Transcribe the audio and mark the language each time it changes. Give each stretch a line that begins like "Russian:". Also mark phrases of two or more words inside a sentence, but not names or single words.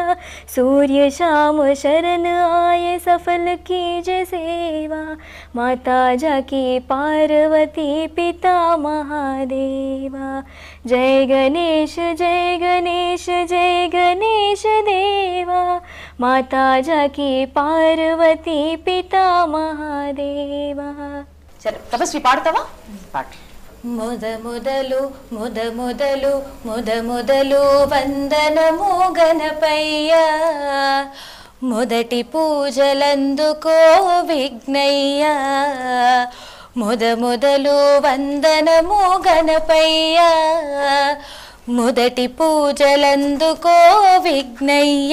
Hindi: सूर्य शाम शरण आए सफल कीज सेवा, माता जाकी पार्वती पिता महादेवा. जय गणेश जय गणेश जय गणेश देवा, माता जाकी पार्वती पिता महादेवा.
Telugu: సరే తపస్వి, పాడతావా? పాడు. మొదలు వందనము గణపయ్య, మొదటి పూజలందుకో విఘ్నయ్య. మొదలు వందనము గణపయ్య, మొదటి పూజలందుకో విఘ్నయ్య.